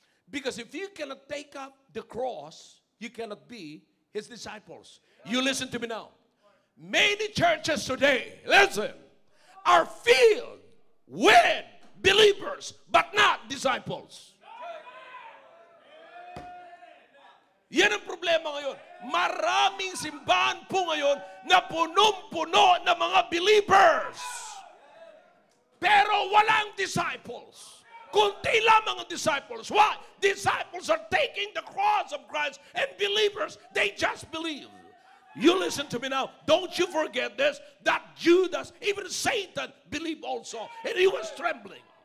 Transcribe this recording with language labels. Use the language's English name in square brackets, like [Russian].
[English] Because if you cannot take up the cross, you cannot be his disciples. You listen to me now. Many churches today, listen, are filled with believers, but not disciples. [Filipino] Yan ang problema ngayon. Maraming simbahan po ngayon na punong-puno ng mga believers. Pero walang disciples. Kunti lamang ang disciples. [English] Why? Disciples are taking the cross of Christ, and believers, they just believe. You listen to me now. Don't you forget this, that Judas, even Satan, believed also, and he was trembling.